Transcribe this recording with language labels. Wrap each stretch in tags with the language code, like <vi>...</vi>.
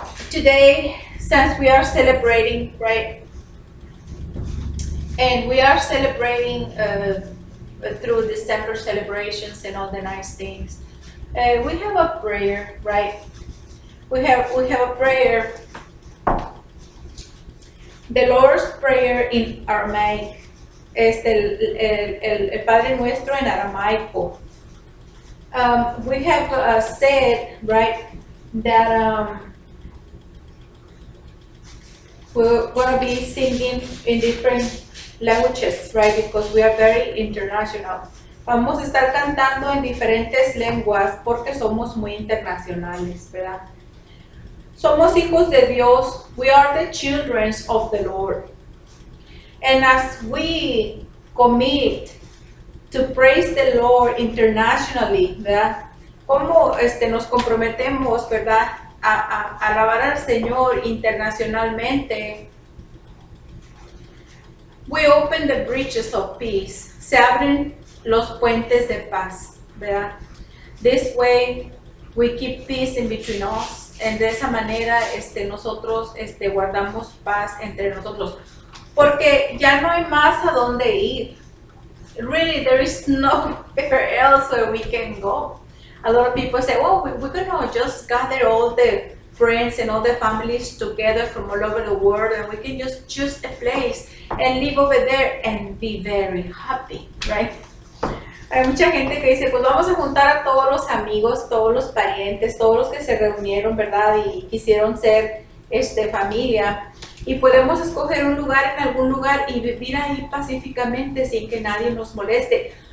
<en>Today, since we are celebrating, right, and we are celebrating through December celebrations and all the nice things, we have a prayer, right? We have a prayer, the Lord's Prayer in Aramaic.</en> <es>El Padre Nuestro en aramaico.</es> <en>We have said, right, that we're going to be singing in different languages, right, because we are very international.</en> <es>Vamos a estar cantando en diferentes lenguas porque somos muy internacionales, ¿verdad? Somos hijos de Dios.</es> <en>We are the children of the Lord. And as we commit to praise the Lord internationally, ¿verdad?</en> <es>Como nos comprometemos, ¿verdad? A alabar al Señor internacionalmente.</es> <en>We open the bridges of peace.</en> <es>Se abren los puentes de paz, ¿verdad?</es> <en>This way we keep peace in between us.</en> <es>And de esa manera nosotros guardamos paz entre nosotros. Porque ya no hay más a dónde ir.</es> <en>Really, there is nowhere else where we can go. A lot of people say, well, we're going to just gather all the friends and all the families together from all over the world, and we can just choose a place and live over there and be very happy, right?</en> <es>Hay mucha gente que dice, pues vamos a juntar a todos los amigos, todos los parientes, todos los que se reunieron, ¿verdad? Y quisieron ser familia. Y podemos escoger un lugar en algún lugar y vivir ahí pacíficamente sin que nadie nos moleste.</es>